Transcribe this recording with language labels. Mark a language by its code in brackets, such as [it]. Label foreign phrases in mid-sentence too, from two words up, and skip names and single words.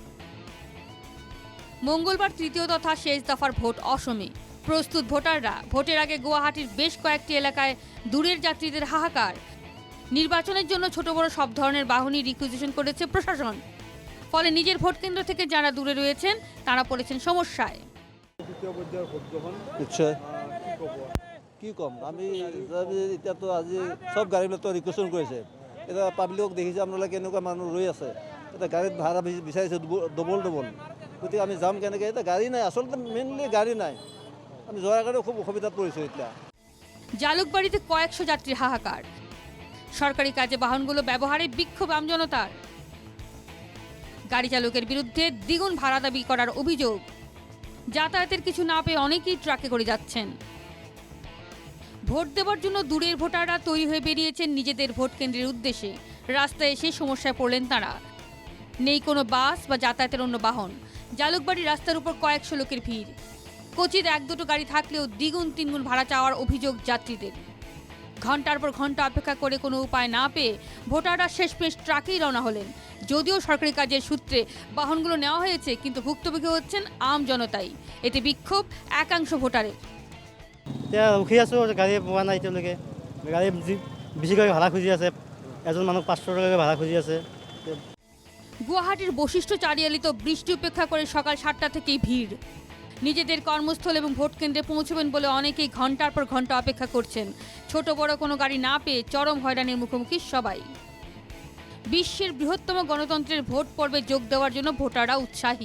[bn] মঙ্গলবার তৃতীয় তথা শেষ দফার ভোট অসমে। প্রস্তুত ভোটাররা। ভোটের আগে গুয়াহাটির বেশ কয়েকটি এলাকায় দূরের যাত্রীদের হাহাকার। নির্বাচনের জন্য ছোট বড় সব ধরনের বাহনই রিকুইজিশন করেছে প্রশাসন। ফলে নিজের ভোট কেন্দ্র থেকে যারা দূরে রয়েছেন তারা পড়েছেন সমস্যায়। [as] নিশ্চয় কি কম আমি এতিয়া তো আজি সব গাড়ীবিলাক তো ৰিকুৱেশ্যন কৰিছে। এতিয়া পাব্লিকক দেখিছে আপোনালোকে কেনেকুৱা মানুহ ৰৈ আছে। এতিয়া গাড়ীত ভাড়া বিচাৰিছে ডবল। গতিকে আমি যাম কেনেকৈ? এতিয়া গাড়ী নাই, আচলতে মেইনলি গাড়ী নাই। আমি যোৱাৰ কাৰণে খুব অসুবিধাত পৰিছোঁ এতিয়া। [bn] জালুকবাড়িতে কয়েকশো যাত্রীর হাহাকার। সরকারি কাজে বাহনগুলো ব্যবহারে বিক্ষোভ আমজনতার। গাড়ি চালকের বিরুদ্ধে দ্বিগুণ ভাড়া দাবি করার অভিযোগ। যাতায়াতের কিছু না পেয়ে অনেকেই ট্রাকে করে যাচ্ছেন। ভোট দেওয়ার জন্য দূরের ভোটাররা তৈরি হয়ে বেরিয়েছেন নিজেদের ভোট কেন্দ্রের উদ্দেশ্যে। রাস্তায় এসে সমস্যায় পড়লেন তারা। নেই কোনো বাস বা যাতায়াতের অন্য বাহন। জালুকবাড়ি রাস্তার উপর কয়েকশো লোকের ভিড়। কোচিতে এক দুটো গাড়ি থাকলেও দ্বিগুণ তিনগুণ ভাড়া চাওয়ার অভিযোগ যাত্রীদের। ঘন্টার পর ঘন্টা অপেক্ষা করে কোনো উপায় না পেয়ে ভোটাররা শেষমেশ ট্রাকেই রওনা হলেন। যদিও সরকারি কাজের সূত্রে বাহনগুলো নেওয়া হয়েছে, কিন্তু ভুক্তভোগী হচ্ছেন আম জনতাই। এতে বিক্ষোভ একাংশ ভোটারের। [as] এতিয়া ৰখি আছোঁ, গাড়ী পোৱা নাই এতিয়ালৈকে। গাড়ী বেছিকৈ ভাড়া খুজি আছে, এজন মানুহ 500 টাকাকৈ ভাড়া খুজি আছে। [bn] গুয়াহাটির বশিষ্ঠ চারিয়ালিত বৃষ্টি উপেক্ষা করে সকাল 7টা থেকেই ভিড়। নিজেদের কর্মস্থল এবং ভোট কেন্দ্রে পৌঁছবেন বলে অনেকেই ঘন্টার পর ঘন্টা অপেক্ষা করছেন। ছোট বড় কোনো গাড়ি না পেয়ে চরম হয়রানির মুখোমুখি সবাই। বিশ্বের বৃহত্তম গণতন্ত্রের ভোট পর্বে যোগ দেওয়ার জন্য ভোটাররা উৎসাহী।